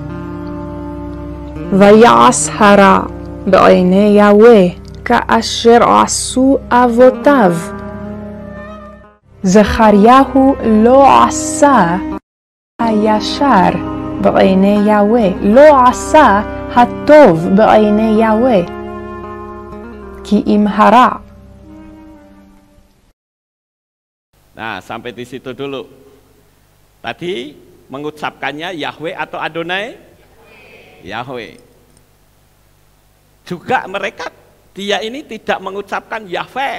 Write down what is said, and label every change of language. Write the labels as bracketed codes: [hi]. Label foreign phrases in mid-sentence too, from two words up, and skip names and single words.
[he] ויעש הרע בעיני יהוה, כאשר עשו אבותיו. זכריהו לא עשה הישר בעיני יהוה, לא עשה הטוב בעיני יהוה, כי אם הרע. [id] Nah, sampai di situ dulu. Tadi mengucapkannya Yahweh atau Adonai? Yahweh. Juga mereka, dia ini tidak mengucapkan Yahweh.